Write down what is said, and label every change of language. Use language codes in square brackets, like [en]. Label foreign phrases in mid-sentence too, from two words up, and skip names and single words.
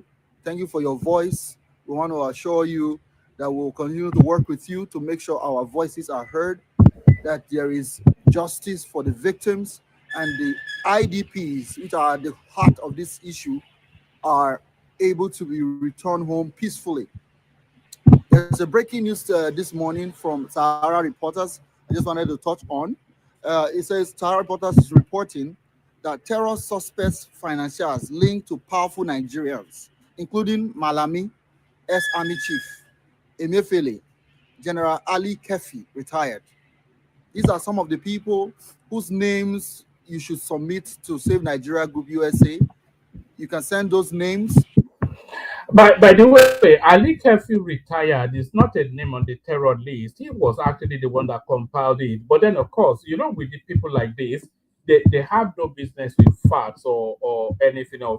[en] Thank you for your voice. We want to assure you that we'll continue to work with you to make sure our voices are heard, that there is justice for the victims, and the IDPs, which are at the heart of this issue, are able to be returned home peacefully. There's a breaking news this morning from Sahara Reporters I just wanted to touch on. It says Sahara Reporters is reporting that terror suspects financiers linked to powerful Nigerians, including Malami, ex-army chief, Emefiele, General Ali Kefi, retired. These are some of the people whose names you should submit to Save Nigeria Group USA. You can send those names. By the way, Ali Kefi retired is not a name on the terror list. He was actually the one that compiled it. But then, of course, with the people like this, they have no business with facts or anything else.